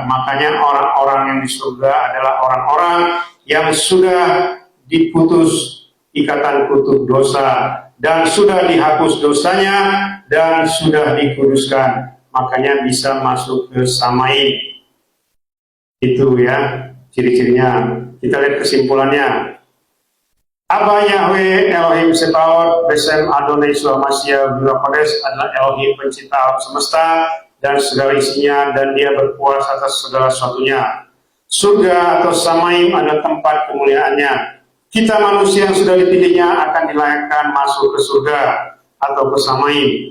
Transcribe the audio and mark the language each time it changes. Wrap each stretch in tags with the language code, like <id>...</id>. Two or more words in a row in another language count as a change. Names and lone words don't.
<id>Makanya orang-orang yang di surga adalah orang-orang yang sudah diputus ikatan kutuk dosa dan sudah dihapus dosanya dan sudah dikuduskan, makanya bisa masuk ke Samain. Itu ya ciri-cirinya. Kita lihat kesimpulannya.</id> <he>אבא יהוה אלהים צבאות בשם אדני ישוע המשיח בימה קודש</he> <id>adalah Elohim pencipta alam semesta dan segala isinya, dan Dia berkuasa atas segala sesuatunya. Surga atau Samaim adalah tempat kemuliaannya. Kita manusia yang sudah dipilihnya akan dilayakkan masuk ke surga atau ke Samaim.</id>